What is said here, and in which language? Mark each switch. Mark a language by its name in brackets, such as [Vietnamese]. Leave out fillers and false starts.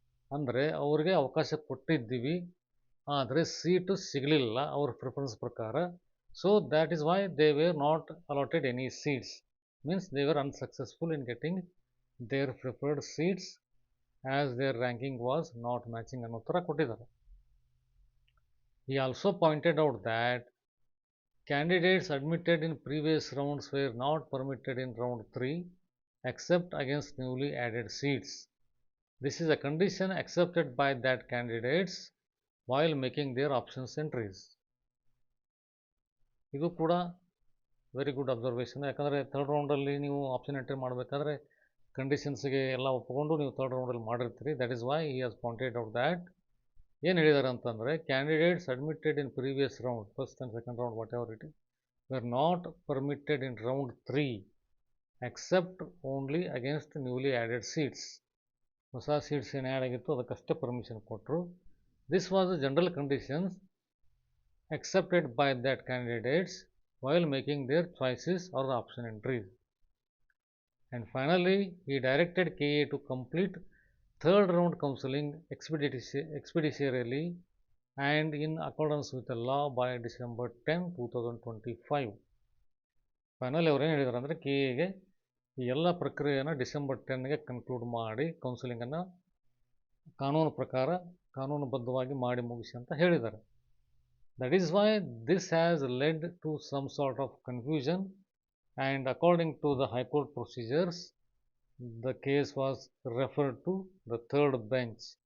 [Kannada] ಅಂದರೆ ಅವ್ರಿಗೆ ಅವಕಾಶ ಕೊಟ್ಟಿದ್ದೀವಿ, ಆದರೆ ಸೀಟು ಸಿಗಲಿಲ್ಲ ಅವ್ರ ಪ್ರಿಫರೆನ್ಸ್ ಪ್ರಕಾರ. [English] so that is why they were not allotted any seats, means they were unsuccessful in getting their preferred seats as their ranking was not matching [Kannada] ಅನ್ನೋ ಥರ ಕೊಟ್ಟಿದ್ದಾರೆ. [English] He also pointed out that candidates admitted in previous rounds were not permitted in round 3 except against newly added seats. This is a condition accepted by that candidates while making their options entries. [Kannada] ಇದು ಕೂಡ [English] Very good observation. [Kannada] ಯಾಕಂದರೆ third ರೌಂಡಲ್ಲಿ ನೀವು option entry ಮಾಡಬೇಕಾದ್ರೆ ಕಂಡೀಷನ್ಸ್ಗೆ ಎಲ್ಲ ಒಪ್ಪಿಕೊಂಡು ನೀವು third ರೌಂಡಲ್ಲಿ ಮಾಡಿರ್ತೀರಿ. [English] That is why he has pointed out that. [Kannada] ಏನು ಹೇಳಿದ್ದಾರೆ ಅಂತಂದರೆ, [English] Candidates admitted in previous round, first and second round whatever it is, were not permitted in round 3 except only against newly added seats. [Kannada] ಹೊಸ seats ಏನು add ಆಗಿತ್ತು ಅದಕ್ಕಷ್ಟೇ permission ಕೊಟ್ಟರು. [English] This was the general conditions accepted by that candidates while making their choices or the option entries. And finally, he directed KA to complete third round counseling expeditiously and in accordance with the law by December 10, 2025. [Kannada] Finally ಅವ್ರು ಏನು ಹೇಳಿದ್ದಾರೆ ಅಂದರೆ, KAಗೆ ಈ ಎಲ್ಲ ಪ್ರಕ್ರಿಯೆಯನ್ನು December 10ಗೆ conclude ಮಾಡಿ ಕೌನ್ಸಿಲಿಂಗನ್ನು ಕಾನೂನು ಪ್ರಕಾರ ಕಾನೂನುಬದ್ಧವಾಗಿ ಮಾಡಿ ಮುಗಿಸಿ ಅಂತ ಹೇಳಿದ್ದಾರೆ. [English] That is why this has led to some sort of confusion and according to the high court procedures the case was referred to the third bench.